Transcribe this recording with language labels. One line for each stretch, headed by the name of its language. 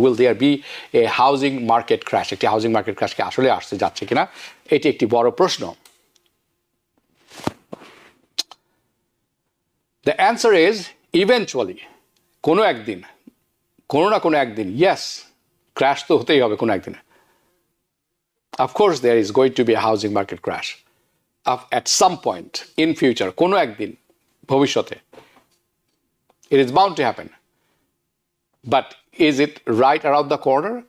English: Will there be a housing market crash?
Bangla: একটি housing market crash কি আসলে আসতে যাচ্ছে কিনা, এটি একটি বড় প্রশ্ন।
English: The answer is eventually,
Bangla: কোনো না কোনো একদিন, yes, crash তো হতেই হবে কোনো একদিনে।
English: Of course there is going to be a housing market crash at some point in future,
Bangla: কোনো একদিন ভবিষ্যতে।
English: It is bound to happen. But is it right around the corner?